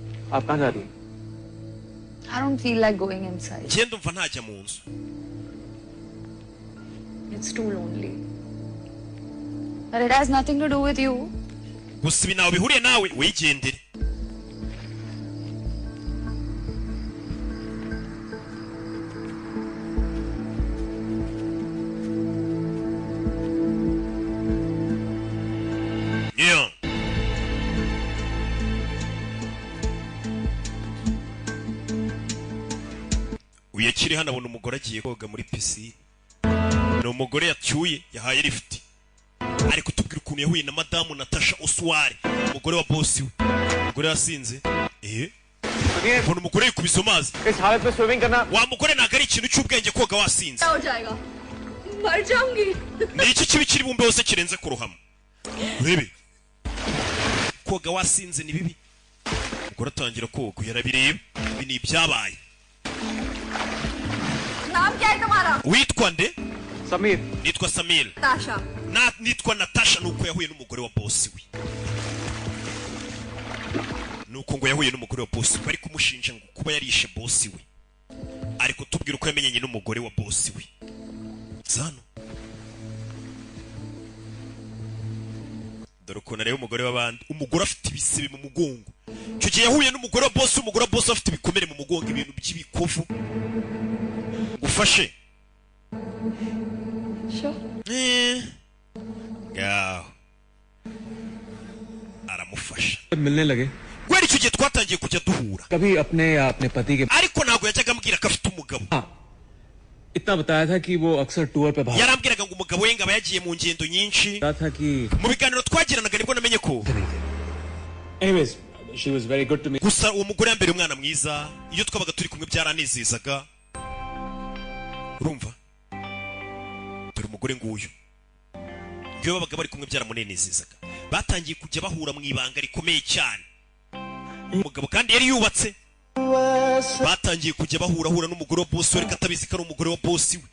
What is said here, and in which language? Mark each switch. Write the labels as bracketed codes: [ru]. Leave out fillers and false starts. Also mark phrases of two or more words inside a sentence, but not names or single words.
[hi] आप कहाँ जा रही हैं? [en] I don't feel like going inside. [rw] Njye ndumva ntajya mu nzu. [en] It's too lonely. But it has nothing to do with you. [rw] Gusa ibi nawe bihuriye nawe wigendere. Yeah. Uyakiri hano abona umugore agiye koga muri pisine. Ni umugore yacyuye yahaye lift. Ari kutubwira ukuntu yahuye na madamu Natasha Oswari, umugore wa boss we. Umugore yasinze. Mbona umugore yikubise amazi. [hi] इस हालत में स्विमिंग करना [rw] Wa mugore ntago ari ikintu cy'ubwenge koga wasinze. [hi] हो जाएगा मर जाऊंगी [rw] Ni iki kibi kiri bumbe hose kirenze kurohama. Urebe. Koga wasinze ni bibi. Umugore atangira koga yarabireba. Ibi ni ibyabaye. [hi] नाम क्या है तुम्हारा [rw] Witwa nde? समीर Nitwa Samir. ताशा Nitwa Natasha nuko yahuye n'umugore wa boss we. Nuko ngo yahuye n'umugore wa boss we, bari kumushinja ngo kuba yarishe boss we. Ariko tubwira uko yamenyanye n'umugore wa boss we. Zano. Dore ukuntu areba umugore w'abandi, umugore afite ibisebe mu mugongo. Icyo gihe yahuye n'umugore wa boss, umugore wa boss afite ibikomere mu mugongo, ibintu by'ibikovu. Gufashe. Sure. Gaho. Aramufasha. [hi] मिलने लगे [rw] Gweri icyo gihe twatangiye kujya duhura. [hi] कभी अपने या अपने पति के [rw] Ariko ntabwo yajyaga ambwira ko afite umugabo. [hi] इतना बताया था कि वो अक्सर टूर पे भाग [rw] Yarambwiraga ngo umugabo we ngaba yagiye mu ngendo nyinshi. [hi] रहा था कि [rw] Mu biganiro twagiranaga nibwo namenye ko. [en] anyways she was very good to me [rw] Gusa uwo mugore yambere umwana mwiza, iyo twabaga turi kumwe byaranezezaga. Urumva? Dore umugore nguyu. Iyo babaga bari kumwe byaramunenezezaga. Batangiye kujya bahura mu ibanga rikomeye cyane. Umugabo kandi yari yubatse. Batangiye kujya bahura n'umugore wa boss we, katabizi ko ari umugore wa boss we.